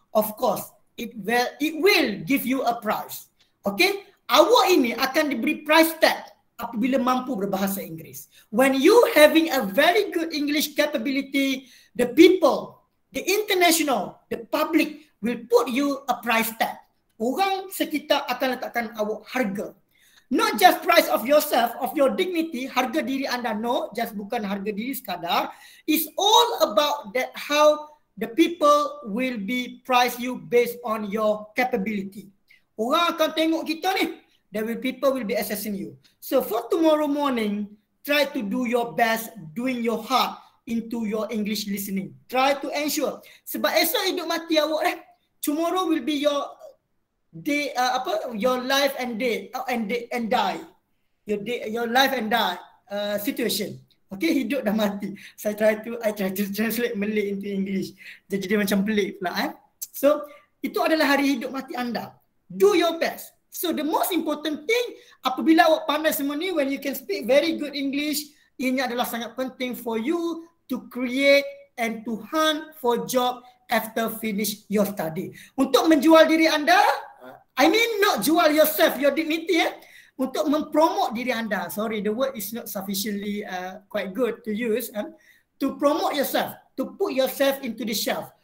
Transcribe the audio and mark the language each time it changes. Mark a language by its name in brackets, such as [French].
[English] Of course it will give you a prize. [Malay] Okay, awak ini akan diberi [English] price tag [Malay] apabila mampu berbahasa Inggeris. [English] When you having a very good English capability, the people, the international, the public will put you a price tag. [Malay] Orang sekitar akan letakkan awak harga. [English] Not just price of yourself, of your dignity, [Malay] harga diri anda. [English] No, just [Malay] bukan harga diri sekadar. [English] It's all about that how the people will be price you based on your capability. [Malay] Orang akan tengok kita ni, [English] people will be assessing you. So for tomorrow morning, try to do your best, doing your heart into your English listening. Try to ensure. [Malay] Sebab esok hidup mati awak [English] tomorrow will be your day, your life and day and die. Your life and die situation. [Malay] Okay, hidup dah mati. [English] I try to translate Malay into English. [Malay] Jadi dia macam pelik pula. So, itu adalah hari hidup mati anda. [English] Do your best. So, the most important thing, [Malay] apabila awak pandai semua ni, [English] when you can speak very good English, [Malay] ini adalah sangat penting [English] for you to create and to hunt for job after finish your study. [Malay] Untuk menjual diri anda, [English] I mean not [Malay] jual [English] yourself, your dignity, [Malay] untuk mempromote diri anda. [English] Sorry, the word is not sufficiently quite good to use. To promote yourself, to put yourself into the shelf.